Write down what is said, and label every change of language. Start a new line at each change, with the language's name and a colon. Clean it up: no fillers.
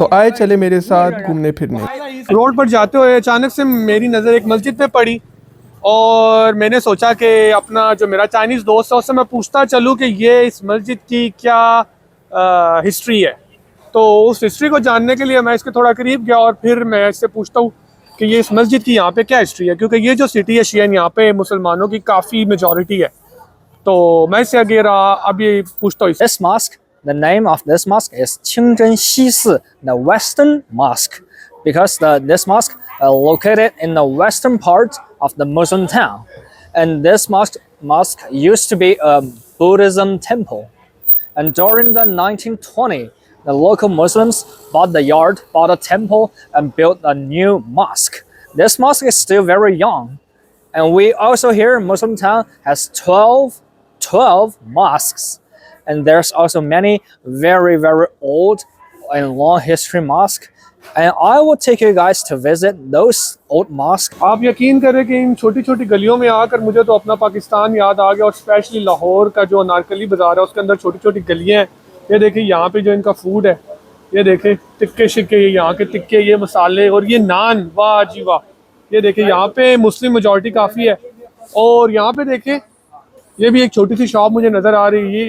Hindi: तो आए चले मेरे साथ घूमने फिरने। रोड पर जाते हुए अचानक से मेरी नज़र एक मस्जिद पे पड़ी और मैंने सोचा कि अपना जो मेरा चाइनीज़ दोस्त है उससे मैं पूछता चलूँ कि ये इस मस्जिद की क्या हिस्ट्री है। तो उस हिस्ट्री को जानने के लिए मैं इसके थोड़ा करीब गया और फिर मैं इससे पूछता हूँ कि ये इस मस्जिद की यहाँ पे क्या हिस्ट्री है, क्योंकि ये जो सिटी है शियन, यहाँ पे मुसलमानों की काफ़ी मेजॉरिटी है। तो मैं इससे आगे अब ये पूछता हूँ।
English: This mosque, the name of this mosque is Qingzhen Xisi, the Western Mosque, because this mosque located in the western part of the Muslim town, and this mosque used to be a Buddhism temple, and during the 1920s. The local Muslims bought the yard, bought a temple, and built a new mosque. This mosque is still very young, and we also here in Muslim town has 12 mosques, and there's also many very old and long history mosques. And I will take you guys to visit those old mosques.
Hindi: आप यकीन करें कि इन छोटी छोटी गलियों में आकर मुझे तो अपना पाकिस्तान याद आ गया, और स्पेशली लाहौर का जो अनारकली बाजार है उसके अंदर छोटी छोटी गलियाँ हैं। ये देखिए यहाँ पे जो इनका फूड है, ये देखिए टिक्के शिक्के, यहाँ के टिक्के, ये मसाले और ये नान, वाह जी वाह। ये देखिए यहाँ पे मुस्लिम मेजॉरिटी काफ़ी है। और यहाँ पे देखिए ये भी एक छोटी सी शॉप मुझे नज़र आ रही है।